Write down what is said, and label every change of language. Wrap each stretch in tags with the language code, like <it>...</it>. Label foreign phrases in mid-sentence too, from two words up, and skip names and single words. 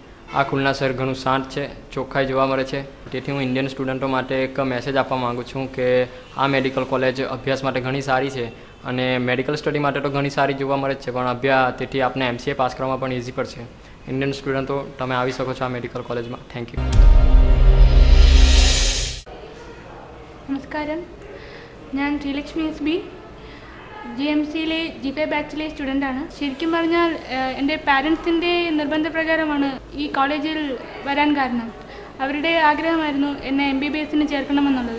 <gu>આ ખુલના શહેર ઘણું શાંત છે, ચોખ્ખાઈ જોવા મળે છે. તેથી હું</gu> <en>Indian students</en> <gu>માટે એક મેસેજ આપવા માગું છું કે આ</gu> <en>medical college</en> <gu>અભ્યાસ માટે ઘણી સારી છે અને</gu> <en>medical study</en> <gu>માટે તો ઘણી સારી જોવા મળે જ છે, પણ તેથી આપણે MCA પાસ કરવામાં પણ ઇઝી પડશે.</gu> <en>Indian students</en> <gu>તમે આવી શકો છો આ</gu> <en>medical collegeમાં. Thank you.</en> <ml>നമസ്കാരം, ഞാൻ ശ്രീലക്ഷ്മി SB GMCയിലെ G5 ബാച്ചിലെ സ്റ്റുഡൻ്റാണ്. ശരിക്കും പറഞ്ഞാൽ എൻ്റെ പാരൻസിൻ്റെ നിർബന്ധപ്രകാരമാണ് ഈ കോളേജിൽ വരാൻ കാരണം. അവരുടെ ആഗ്രഹമായിരുന്നു എന്നെ MBBSന് ചേർക്കണമെന്നുള്ളത്.</ml>